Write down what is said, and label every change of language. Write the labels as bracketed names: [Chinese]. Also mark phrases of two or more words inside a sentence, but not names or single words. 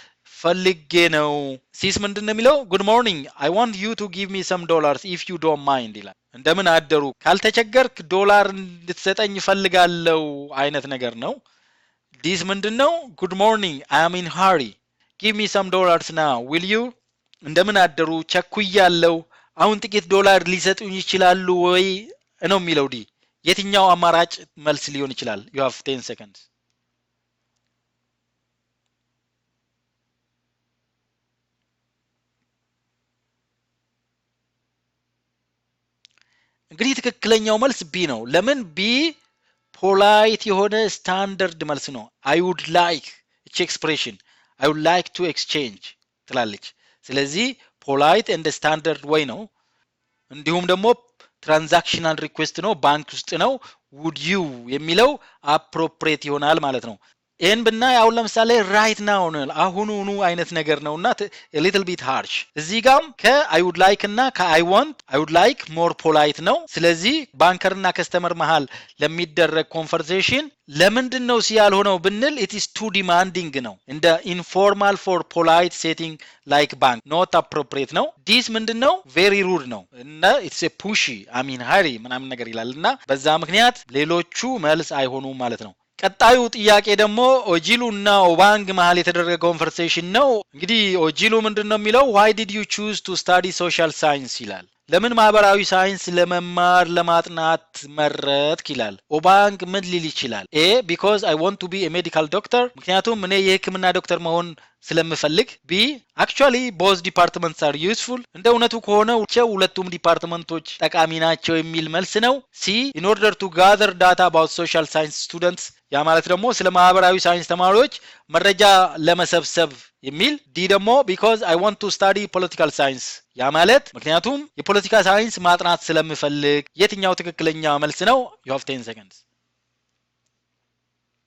[Amharic] ፈልጌ ነው። ሲስ ምንድነው የሚለው [English] good morning I want you to give me some dollars if you don't mind [Amharic] ይላል። እንደምን አደሩ ካልተቸገርክ ዶላር እንድትሰጠኝ ፈልጋለሁ አይነት ነገር ነው። ዲስ ምንድነው [English] good morning I am in hurry give me some dollars now will you [Amharic] እንደምን አደሩ ቸኩያለሁ አሁን ጥቂት ዶላር ሊሰጡኝ ይችላሉ ወይ ነው የሚለው ዲ። የትኛው አማራጭ መልስ ሊሆን ይችላል? [English] you have 10 seconds. [Amharic] እንግዲህ ትክክለኛው መልስ ቢ ነው። ለምን ቢ ፖላይት የሆነ ስታንዳርድ መልስ ነው። [English] I would like [Amharic] እቺ ኤክስፕሬሽን [English] I would like to exchange [Amharic] ትላለች። ስለዚህ [English] polite and standard [Amharic] ወይ ነው። እንዲሁም ደግሞ [English] transactional request [Amharic] ነው፣ ባንክ ውስጥ ነው። [English] would you [Amharic] የሚለው አፕሮፕሪየት ይሆናል ማለት ነው። ይሄን ብናይ አሁን ለምሳሌ [English] right now [Amharic] ነው አሁኑኑ አይነት ነገር ነውና [English] a little bit harsh። [Amharic] እዚህ ጋርም ከ [English] I would like [Amharic] እና ከ I [English] want I would like more polite [Amharic] ነው። ስለዚህ ባንከርና ከስተመር መሃል ለሚደረግ ኮንቨርሴሽን ለምንድን ነው ያልሆነው ብንል [English] it is too demanding [Amharic] ነው። እንደ [English] informal for polite setting like bank not appropriate [Amharic] ነው። this ምንድነው [English] very rude [Amharic] ነው እና [English] it's a pushy I mean hurry [Amharic] ምናምን ነገር ይላልና በዛ ምክንያት ሌሎቹ መልስ አይሆኑም ማለት ነው። ቀጣዩ ጥያቄ ደግሞ ኦጂሉ እና ኦባንግ መሃል የተደረገ ኮንቨርሴሽን ነው። እንግዲህ ኦጂሉ ምንድነው የሚለው [English] why did you choose to study social science [Amharic] ይላል። ለምን ማህበራዊ ሳይንስ ለመማር ለማጥናት መረጥክ ይላል። ኦባንግ ምን ሊል ይችላል? ኤ [English] because I want to be a medical doctor [Amharic] ምክንያቱም እኔ የህክምና ዶክተር መሆን ስለምፈልግ። ቢ [English] actually both departments are useful [Amharic] እንደ እውነቱ ከሆነ ሁለቱም ዲፓርትመንቶች ጠቃሚ ናቸው የሚል መልስ ነው። ሲ [English] in order to gather data about social science students [Amharic] ያ ማለት ደግሞ ስለ ማህበራዊ ሳይንስ ተማሪዎች መረጃ ለመሰብሰብ የሚል። ዲ ደግሞ [English] because I want to study political science [Amharic] ያ ማለት ምክንያቱም የፖለቲካ ሳይንስ ማጥናት ስለምፈልግ። የትኛው ትክክለኛ መልስ ነው? [English] you have 10 seconds.